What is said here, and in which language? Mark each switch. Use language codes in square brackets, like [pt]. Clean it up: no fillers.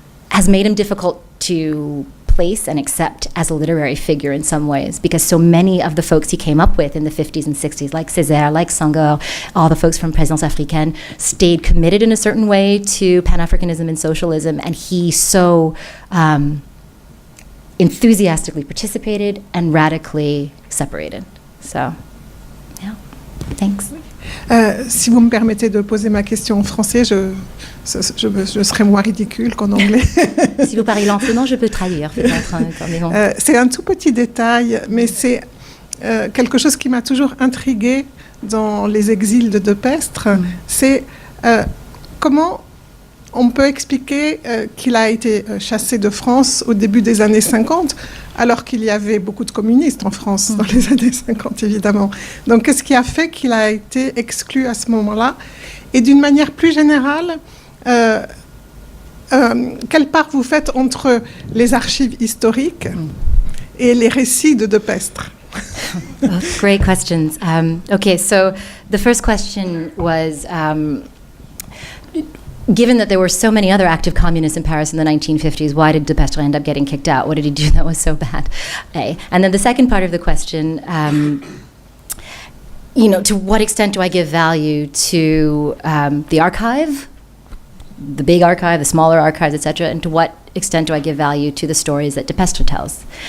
[en] has made him difficult to place and accept as a literary figure in some ways, because so many of the folks he came up with in the 50s and 60s, like Césaire, like Senghor, all the folks from Présence Africaine, stayed committed in a certain way to Pan-Africanism and socialism, and he so enthusiastically participated and radically separated. So, yeah, thanks. [fr] Si vous me permettez de poser ma question en français, je serai moins ridicule qu'en anglais. Si vous parlez lentement, je peux traduire. C'est un tout petit détail, mais c'est quelque chose qui m'a toujours intriguée dans les exils de Depestre. C'est comment on peut expliquer qu'il a été chassé de France au début des années 50, alors qu'il y avait beaucoup de communistes en France dans les années 50, évidemment. Donc, qu'est-ce qui a fait qu'il a été exclu à ce moment-là? Et d'une manière plus générale, quelle part vous faites entre les archives historiques et les récits de Depestre? [en] Great questions. Okay, so the first question was, given that there were so many other active communists in Paris in the 1950s, why did Depestre end up getting kicked out? What did he do that was so bad? And then the second part of the question, to what extent do I give value to the archive, the big archive, the smaller archives, et cetera, and to what extent do I give value to the stories that Depestre tells?